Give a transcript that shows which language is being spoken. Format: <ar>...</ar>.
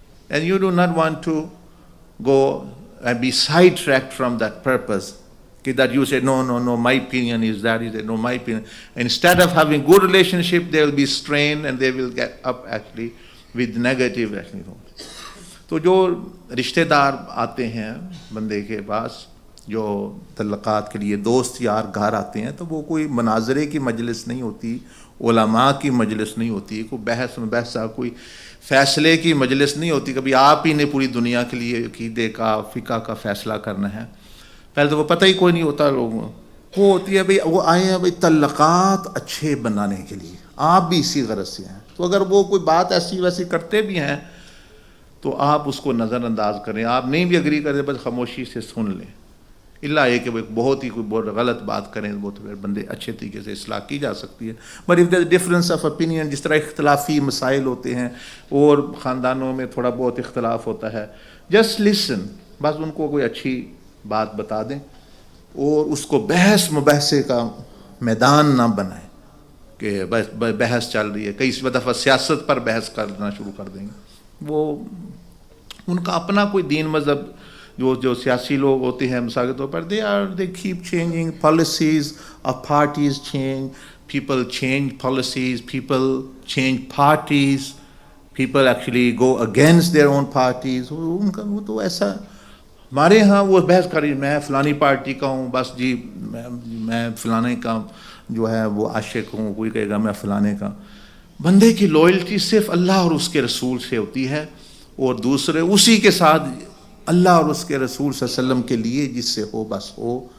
<en>And you do not want to go and be sidetracked from that purpose. Okay, that you say, no, my opinion is that, you say, no, my opinion. Instead of having good relationship, they will be strained and they will get up actually with negative actually.</en> <ur>تو جو رشتہ دار آتے ہیں بندے کے پاس، جو تعلقات کے لیے دوست یار گھر آتے ہیں، تو وہ کوئی مناظرے کی مجلس نہیں ہوتی، علماء کی مجلس نہیں ہوتی، کوئی بحث مباحثہ، کوئی فیصلے کی مجلس نہیں ہوتی. کبھی آپ ہی نے پوری دنیا کے لیے عقیدے کا، فقہ کا فیصلہ کرنا ہے. پہلے تو وہ پتہ ہی کوئی نہیں ہوتا لوگوں کو. وہ ہوتی ہے بھئی، وہ آئے ہیں بھئی تعلقات اچھے بنانے کے لیے، آپ بھی اسی غرض سے ہیں. تو اگر وہ کوئی بات ایسی ویسی کرتے بھی ہیں تو آپ اس کو نظر انداز کریں. آپ نہیں بھی اگری کریں، بس خاموشی سے سن لیں. اللہ یہ کہ وہ بہت ہی کوئی بہت غلط بات کریں، وہ تو پھر بندے اچھے طریقے سے اصلاح کی جا سکتی ہے.</ur> <en>but if there difference of opinion,</en> <ur>جس طرح اختلافی مسائل ہوتے ہیں اور خاندانوں میں تھوڑا بہت اختلاف ہوتا ہے،</ur> <en>Just listen.</en> <ur>بس ان کو کوئی اچھی بات بتا دیں اور اس کو بحث مباحثے کا میدان نہ بنائیں کہ بحث چل رہی ہے. کئی دفعہ سیاست پر بحث کرنا شروع کر دیں گے. وہ ان کا اپنا کوئی دین مذہب، جو سیاسی لوگ ہوتے ہیں مثال کے طور پر،</ur> <en>they keep changing policies of parties change, people change policies, people change parties, people actually go against their own parties.</en> <ur>ان کا وہ تو ایسا. ہمارے ہاں وہ بحث کری، میں فلانی پارٹی کا ہوں، بس جی میں فلانے کا جو ہے وہ عاشق ہوں، کوئی کہے گا میں فلانے کا. بندے کی لوئلٹی صرف اللہ اور اس کے رسول سے ہوتی ہے، اور دوسرے اسی کے ساتھ اللہ اور اس کے رسول صلی اللہ علیہ وسلم کے لیے جس سے ہو بس ہو.</ur>